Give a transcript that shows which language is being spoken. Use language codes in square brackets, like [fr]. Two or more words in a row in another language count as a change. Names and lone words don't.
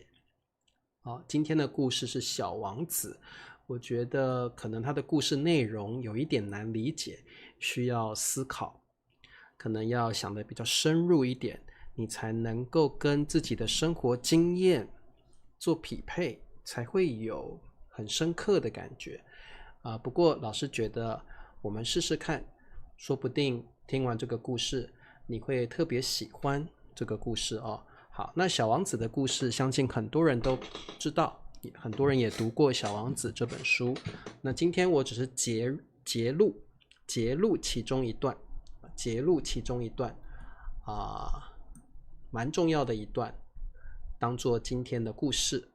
[zh] 今天的故事是小王子，我覺得可能他的故事內容有一點難理解，需要思考，可能要想得比較深入一點，你才能夠跟自己的生活經驗做匹配，才會有很深刻的感覺。不過老師覺得我們試試看，說不定聽完這個故事，你會特別喜歡這個故事哦。好，那小王子的故事相信很多人都知道，很多人也讀過小王子這本書。那今天我只是截錄其中一段，蠻重要的一段，當做今天的故事。